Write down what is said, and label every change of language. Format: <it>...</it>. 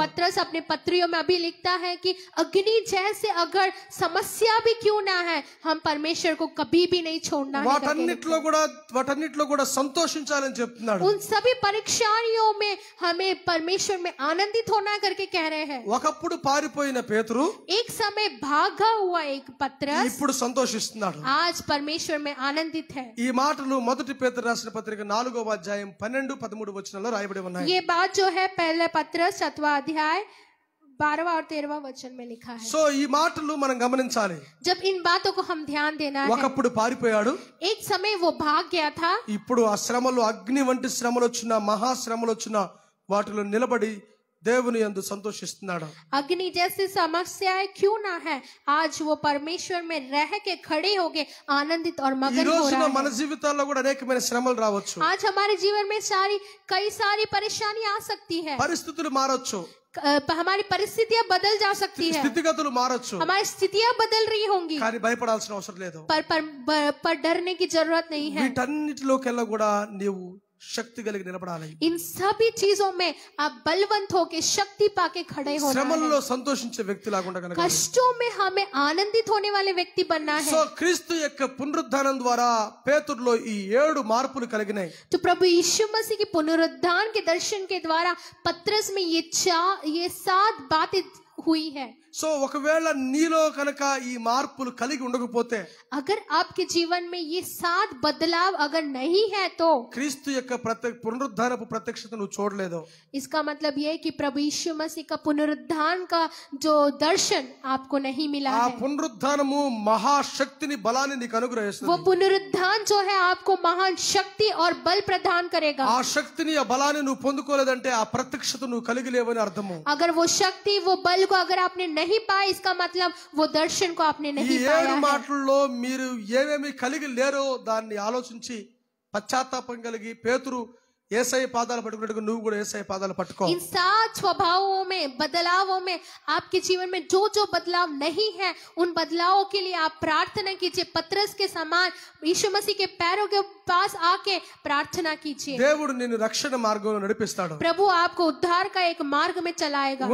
<hi>पतरस अपने पत्रियों में अभी लिखता है कि अग्नि जैसे अगर समस्या भी क्यों ना है हम परमेश्वर को कभी भी नहीं छोड़ना है.</hi> <te>వాటన్నిటిలో కూడా సంతోషించాలని చెప్తున్నాడు.</te> <hi>उन सभी परीक्षाओं में हमें परमेश्वर में आनंदित होना करके कह रहे हैं.</hi> <te>ఒకప్పుడు పారిపోయిన పేతురు</te> <hi>एक समय भागा हुआ एक पतरस</hi> <te>ఇప్పుడు సంతోషిస్తున్నాడు.</te> <hi>आज परमेश्वर में आनंदित है.</hi> <te>ఈ మాటలు మొదటి పేతురు రాసిన పత్రిక 4వ అధ్యాయం 12-13 వచనాల్లో రాయబడి ఉన్నాయి.</te> <hi>ये बात जो है पहले पतरस 7वां अध्याय 12वां और 13वां वचन में लिखा है.</hi> <te>సో ఈ మాటలు మనం గమనించాలి.</te> <hi>जब इन बातों को हम ध्यान देना है,</hi> <te>ఒకప్పుడు పారిపోయాడు,</te> <hi>एक समय वो भाग गया था,</hi> <te>ఇప్పుడు ఆ శ్రమలు అగ్ని వంటి శ్రమలు వచ్చిన మహాశ్రమలు వచ్చిన వాటిలో నిలబడి దేవుని యందు సంతోషిస్తున్నాడు.</te> <hi>अग्नि जैसी समस्याएं क्यों ना है आज वो परमेश्वर में रह के खड़े होके आनंदित और</hi> <te>ఈ</te> <hi>मगन हो</hi> <te>రోజున</te> <hi>रहा</hi> <te>మన</te> <hi>है.</hi> <te>జీవితాల్లో కూడా అనేకమైన శ్రమలు రావచ్చు.</te> <hi>आज हमारे जीवन में कई सारी परेशानी आ सकती है,</hi> <te>పరిస్థితులు మారొచ్చు,</te> <hi>हमारी परिस्थितियां बदल जा सकती है,</hi> <te>స్థితిగతులు మారొచ్చు,</te> <hi>हमारी स्थितियां बदल रही होंगी,</hi> <te>కానీ భయపడాల్సిన అవసరం లేదు.</te> <hi>पर डरने की जरूरत नहीं है.</hi> <te>వీటన్నిటిలోకెల్లా కూడా నీవు శక్తి కలిగి నిలబడాలి.</te> <hi>इन सभी चीजों में आप बलवंत होके शक्ति पाके खड़े होना</hi> <te>శ్రమల్లో</te> <hi>है.</hi> <te>సంతోషించే వ్యక్తిలాగా ఉండగలగాలి.</te> <hi>कष्टों में हमें आनंदित होने वाले व्यक्ति बनना है.</hi> <te>సో క్రీస్తు యొక్క పునరుద్ధానం ద్వారా పేతురులో ఈ 7 మార్పులు కలిగినాయి.</te> <hi>तो प्रभु यीशु मसीह के पुनरुत्थान के दर्शन के द्वारा पतरस में ये 7 बातें हुई है.</hi> <te>సో ఒకవేళ నీలో కనుక ఈ మార్పులు కలిగి ఉండకపోతే,</te> <hi>अगर आपके जीवन में ये 7 बदलाव अगर नहीं है तो</hi> <te>క్రీస్తు యొక్క పునరుద్ధానపు ప్రత్యక్షత నువ్వు చూడలేదు.</te> <hi>इसका मतलब ये है कि प्रभु यीशु मसीह का पुनरुत्थान का जो दर्शन आपको नहीं मिला</hi> <te>ఆ</te> <hi>है.</hi> <te>పునరుద్ధానము మహాశక్తిని బలాన్ని నీకు</te> <hi>वो</hi> <te>అనుగ్రహిస్తుంది.</te> <hi>पुनरुत्थान जो है आपको महान शक्ति और बल प्रदान करेगा.</hi> <te>ఆ శక్తిని ఆ బలాన్ని నువ్వు పొందుకోలేదంటే ఆ ప్రత్యక్షత నువ్వు కలిగి లేవని అర్థము.</te> <hi>अगर वो शक्ति वो बल को अगर आपने नहीं पाया इसका मतलब वो दर्शन को आपने</hi> <te>ఈ</te> <hi>नहीं</hi> <te>7</te> <hi>पाया है.</hi> <te>మాటల్లో మీరు ఏమేమి కలిగి లేరో దాన్ని ఆలోచించి పశ్చాత్తాపం కలిగి పేతురు యేసయ్య పాదాలు పట్టుకున్నట్టుగా నువ్వు కూడా యేసయ్య పాదాలు పట్టుకో.</te> <hi>इन 7 स्वभावों में, बदलावों में, आपके जीवन में जो जो बदलाव नहीं है, उन बदलावों के लिए आप प्रार्थना कीजिए. पतरस के समान यीशु मसीह के पैरों के पास आके प्रार्थना कीजिए.</hi> <te>దేవుడు నిన్ను రక్షణ మార్గంలో నడిపిస్తాడు.</te> <hi>प्रभु आपको उद्धार का एक मार्ग में चलाएगा.</hi>